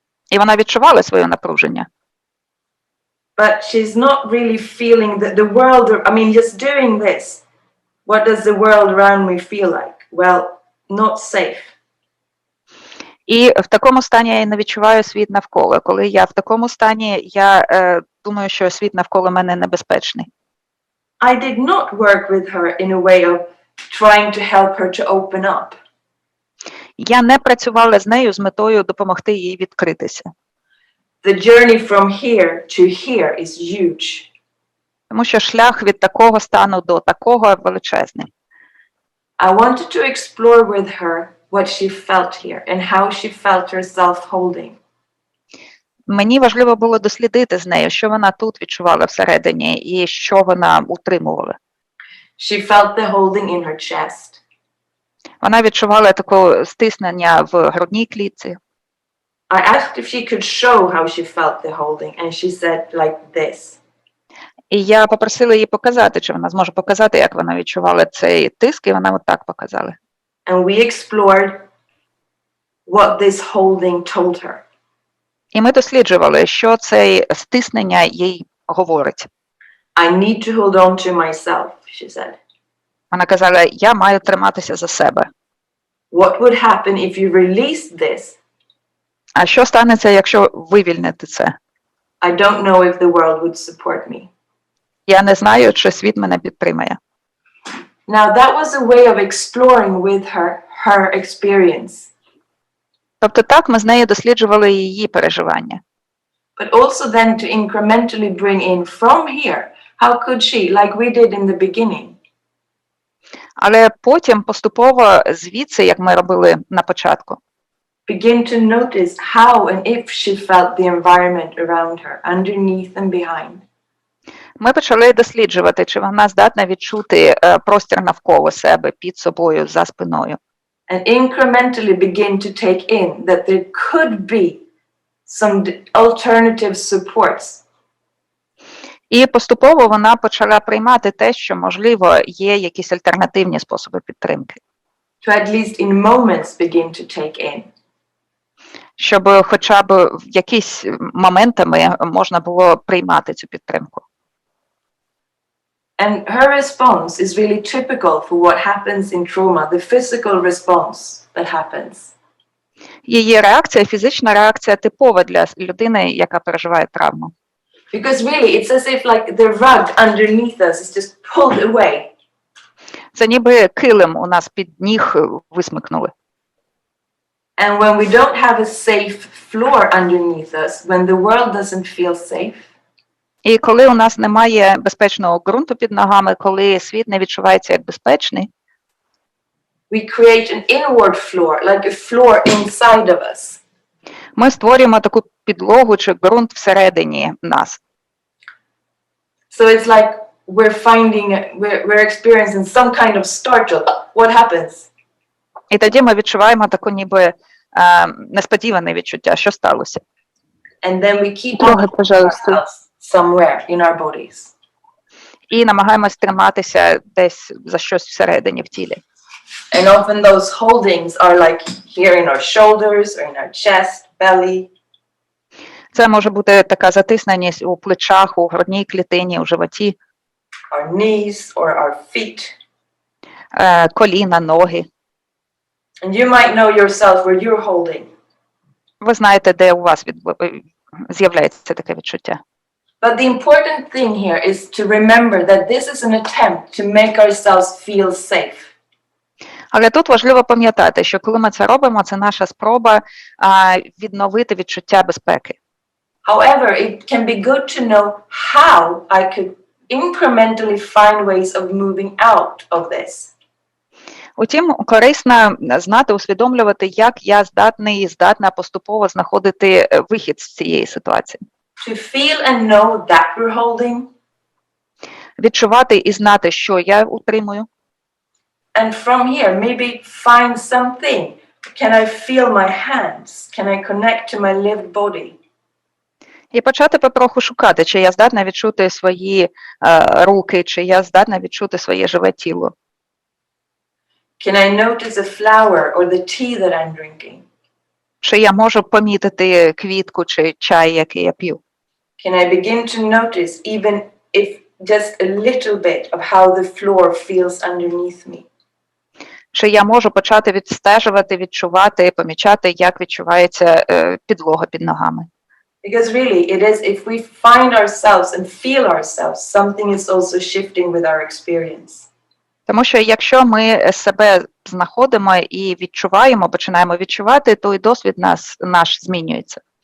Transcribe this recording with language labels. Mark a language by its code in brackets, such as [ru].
[uk] І вона відчувала своє напруження. [en] But she's not really feeling the world, just doing this. What does the world around me feel like? Well, not safe. [uk] І в такому стані я не відчуваю світ навколо. Коли я в такому стані, я думаю, що світ навколо мене небезпечний. [en] I did not work with her in a way of trying to help her to open up. [uk] Я не працювала з нею з метою допомогти їй відкритися. [en] The journey from here to here is huge. [uk] Тому що шлях від такого стану до такого величезний. [en] I wanted to explore with her what she felt here and how she felt herself holding. [uk] Мені важливо було дослідити з нею, що вона тут відчувала всередині і що вона утримувала. [en] She felt the holding in her chest. [uk] Вона відчувала таке стиснення в грудній клітці. [en] I asked if she could show how she felt the holding, and she said like this. [uk] І я попросила її показати, чи вона зможе показати, як вона відчувала цей тиск, і вона отак показала. [en] And we explored what this holding told her. [uk] І ми досліджували, що це стиснення їй говорить. [en] I need to hold on to myself, she said. [uk] Вона казала, я маю триматися за себе. [en] What would happen if you released this? [uk] А що станеться, якщо вивільнити це? [en] I don't know if the world would support me. [uk] Я не знаю, чи світ мене підтримає. [en] Now that was a way of exploring with her her experience. [uk] Тобто так ми з нею досліджували її переживання. [en] But also then to incrementally bring in from here, how could she, like we did in the beginning, [uk] Але потім поступово звідси, як ми робили на початку, [en] begin to notice how and if she felt the environment around her, underneath and behind. [uk] ми почали досліджувати, чи вона здатна відчути простір навколо себе, під собою, за спиною. [en] And incrementally begin to take in that there could be some alternative supports. [uk] І поступово вона почала приймати те, що, можливо, є якісь альтернативні способи підтримки. [en] To at least in moments begin to take in. [uk] Щоб хоча б в якісь моментами можна було приймати цю підтримку. [en] And her response is really typical for what happens in trauma, the physical response that happens. [uk] Її реакція, фізична реакція типова для людини, яка переживає травму. [en] Because really, it's as if like the rug underneath us is just pulled away. [uk] Це ніби килим у нас під ніг висмикнули. [en] And when we don't have a safe floor underneath us, when the world doesn't feel safe, [uk] І коли у нас немає безпечного ґрунту під ногами, коли світ не відчувається як безпечний, [en] we create an inward floor, like a floor inside of us. [uk] ми створюємо таку підлогу чи ґрунт всередині нас. [en] So it's like we're experiencing some kind of startle. What happens? [uk] І тоді ми відчуваємо таку ніби несподіване відчуття, що сталося. [en] And then we keep [ru] Трогай, пожалуйста. [en] ourselves somewhere in our bodies. [uk] І намагаємось триматися десь за щось всередині в тілі. [en] And often those holdings are like here in our shoulders or in our chest, belly. [uk] Це може бути така затисненість у плечах, у грудній клітині, у животі, [en] Our knees or our feet. [uk] коліна, ноги. [en] And you might know yourself where you're holding. [uk] Ви знаєте, де у вас з'являється таке відчуття. [en] But the important thing here is to remember that this is an attempt to make ourselves feel safe. [uk] Але тут важливо пам'ятати, що коли ми це робимо, це наша спроба відновити відчуття безпеки. [en] However, it can be good to know how I could incrementally find ways of moving out of this. [uk] Утім, корисно знати, усвідомлювати, як я здатна поступово знаходити вихід з цієї ситуації. [en] To feel and know that we're holding. [uk] Відчувати і знати, що я утримую. [en] And from here, maybe find something. Can I feel my hands? Can I connect to my lived body? [uk] І почати потроху шукати, чи я здатна відчути свої руки, чи я здатна відчути своє живе тіло. [en] Can I notice a flower or the tea that I'm drinking? [uk] Чи я можу помітити квітку чи чай, який я п'ю? [en] Can I begin to notice even if just a little bit of how the floor feels underneath me? [uk] Чи я можу почати відстежувати, відчувати, помічати, як відчувається підлога під ногами? [en] Because really, it is, if we find ourselves and feel ourselves, something is also shifting with our experience. [uk] Тому що якщо ми себе знаходимо і відчуваємо, починаємо відчувати, то і досвід наш змінюється.